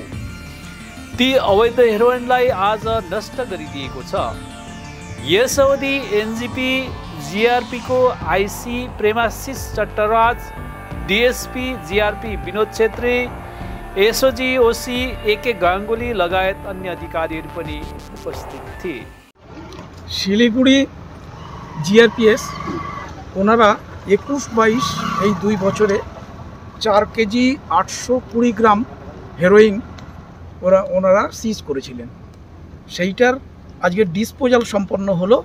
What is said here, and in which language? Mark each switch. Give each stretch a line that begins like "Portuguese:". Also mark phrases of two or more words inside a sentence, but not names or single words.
Nepali: ती अवैध हेरोइनलाई आज नष्ट गरिदिएको छ। यस अवधि एनजीपी जीआरपी को आईसी प्रेमासिस चट्टराज, डीएसपी जीआरपी विनोद छेत्री, एसओजी ओसी एके गांगुली लगायत अन्य अधिकारीहरू पनि उपस्थित थिए।
Bangla: শিলিগুড়ি জিআরপিএস ওনারা 21-22 এই 2 বছরে 4 কেজি 820 গ্রাম হেরোইন ওনারা সিজ করেছিলেন। সেইটার আজকে ডিসপোজাল সম্পন্ন হলো।